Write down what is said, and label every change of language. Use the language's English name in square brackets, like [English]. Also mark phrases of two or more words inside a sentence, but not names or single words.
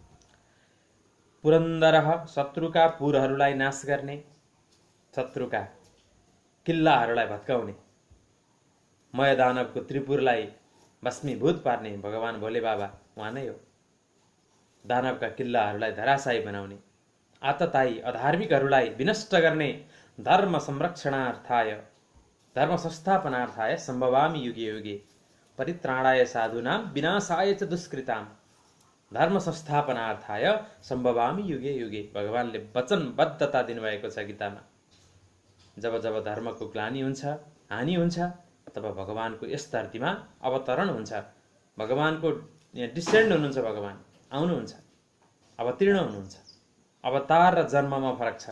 [Nepali] पुरन्दरः शत्रुका पुरहरूलाई नाश गर्ने, शत्रुका किल्लाहरूलाई भत्काउने, मयदानवको त्रिपुरलाई भस्मीभूत पार्ने भगवान भोले बाबा उहाँ नै हो। दानवका किल्लाहरूलाई धराशायी बनाउने, आततायी अधार्मिकहरूलाई विनष्ट गर्ने, [Sanskrit] धर्म संरक्षणार्थाय, धर्म संस्थापनार्थाय सम्भवामि युगे युगे, परित्राणाय साधूनां विनाशाय च दुष्कृताम्, धर्म संस्थापनार्थाय सम्भवामि युगे युगे। [Nepali] भगवानले वचनबद्धता दिनुभएको छ गीतामा। जब जब धर्मको ग्लानि हुन्छ, हानि हुन्छ, तब भगवानको यस धरतीमा अवतरण हुन्छ। भगवानको यहाँ डिसेन्ड हुनुहुन्छ, भगवान आउनुहुन्छ, अवतीर्ण हुनुहुन्छ। अवतार र जन्ममा फरक छ।